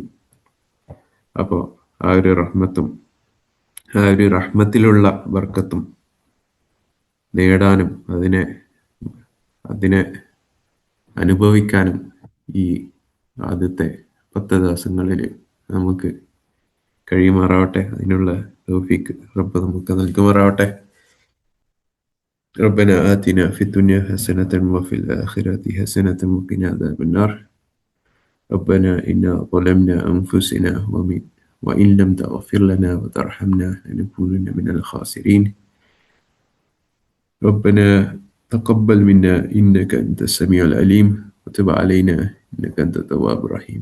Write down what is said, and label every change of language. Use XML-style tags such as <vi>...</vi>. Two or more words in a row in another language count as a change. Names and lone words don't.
<ml>അപ്പോൾ ആ ഒരു റഹ്മത്തും ആ ഒരു റഹ്മത്തിലുള്ള ബർക്കത്തും നേടാനും അതിനെ അനുഭവിക്കാനും ഈ ആദ്യത്തെ 10 ദിവസങ്ങളിൽ നമുക്ക് കഴിയുമാറാവട്ടെ. അതിനുള്ള തൗഫീക്ക് റബ്ബ് നമുക്ക് നൽകുമാറാവട്ടെ.</ml> <ar>ربنا آتنا في الدنيا حسنة وفي الآخرة حسنة وقنا عذاب النار. ربنا إنا ظلمنا أنفسنا وإن لم تغفر لنا وترحمنا لنكونن من الخاسرين. ربنا تقبل منا إنك أنت السميع العليم وتب علينا إنك أنت التواب الرحيم.</ar>